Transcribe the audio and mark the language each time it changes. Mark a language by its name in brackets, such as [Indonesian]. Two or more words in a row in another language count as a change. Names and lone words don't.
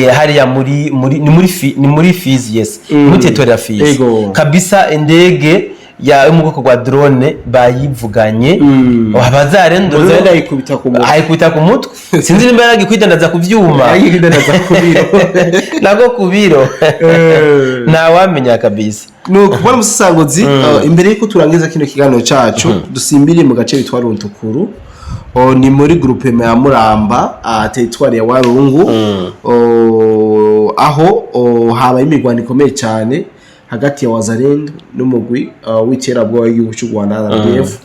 [Rundi] hariya muri Fizi muri territoire ya Fizi kabisa. Indege ya mu bwoko bwa drone bayivuganye abazarendo ayikubita ku mutwe sinzi nimba yaragikwidandaza ku vyuma nago ku biro na wamenya kabisa. No kubona umusesanguzi imbere yuko turangiza kino kiganiro cacu dusimbire mu gace bitwa Runtukuru ni muri groupe ya Muramba territoire ya Warungu aho habaye imigwano ikomeye cyane hagati ya Wazalendo n'umugwi w'iterabwoba w'igihugu cy'u Rwanda RDF.